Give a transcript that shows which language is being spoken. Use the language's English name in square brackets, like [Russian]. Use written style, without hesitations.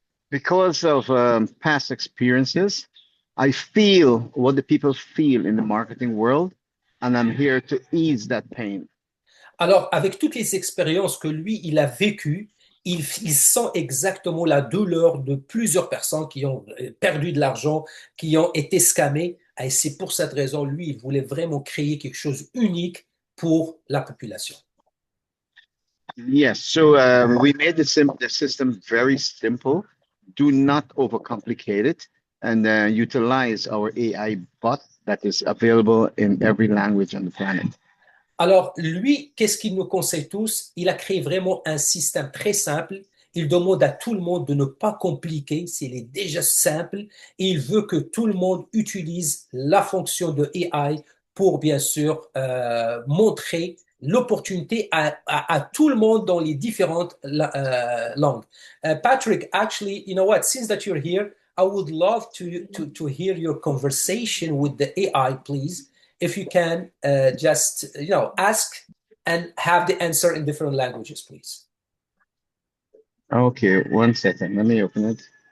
[English] Because of past experiences, I feel what the people feel in the marketing world, and I'm here to ease that pain. [French] Alors, avec toutes les expériences que lui, il a vécues, il sent exactement la douleur de plusieurs personnes qui ont perdu de l'argent, qui ont été scammées. Et c'est pour cette raison, lui, il voulait vraiment créer quelque chose unique pour la population. [English] Yes. We made the system very simple. Do not overcomplicate it, and utilize our AI bot that is available in every language on the planet. [French] Alors, lui, qu'est-ce qu'il nous conseille tous? Il a créé vraiment un système très simple. Il demande à tout le monde de ne pas compliquer, s'il est déjà simple, et il veut que tout le monde utilise la fonction de AI pour, bien sûr, montrer l'opportunité à tout le monde dans les différentes langues. [English] Patrick, actually, you know what? Since that you're here, I would love to hear your conversation with the AI, please. If you can just ask and have the answer in different languages, please. Okay, 1 second. Let me open it.